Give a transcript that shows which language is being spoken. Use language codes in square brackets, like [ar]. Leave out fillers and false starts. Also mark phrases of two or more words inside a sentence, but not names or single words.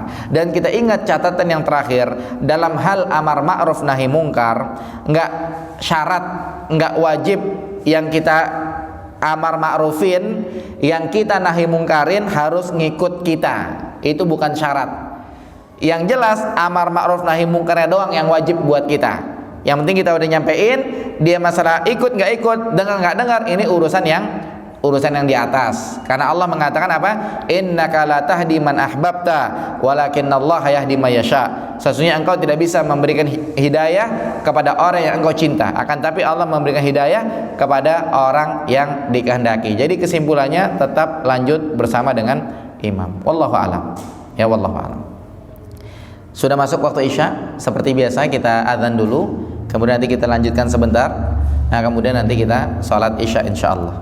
[id] Dan kita ingat catatan yang terakhir dalam hal amar ma'ruf nahi mungkar, nggak syarat, nggak wajib yang kita amar ma'rufin, yang kita nahi mungkarin harus ngikut kita. Itu bukan syarat. Yang jelas amar ma'ruf nahi mungkarnya doang yang wajib buat kita. Yang penting kita udah nyampein, dia masalah ikut nggak ikut, dengar nggak dengar, ini urusan yang di atas. Karena Allah mengatakan apa? [ar] إنك لا تهدي من أحببت ولكن الله يهدي من يشاء. [id] Sesungguhnya engkau tidak bisa memberikan hidayah kepada orang yang engkau cinta, akan tapi Allah memberikan hidayah kepada orang yang dikehendaki. Jadi kesimpulannya tetap lanjut bersama dengan imam. [ar] والله أعلم. يا والله أعلم. [id] Sudah masuk waktu Isya, seperti biasa kita azan dulu, kemudian nanti kita lanjutkan sebentar. Nah, kemudian nanti kita salat Isya insyaallah.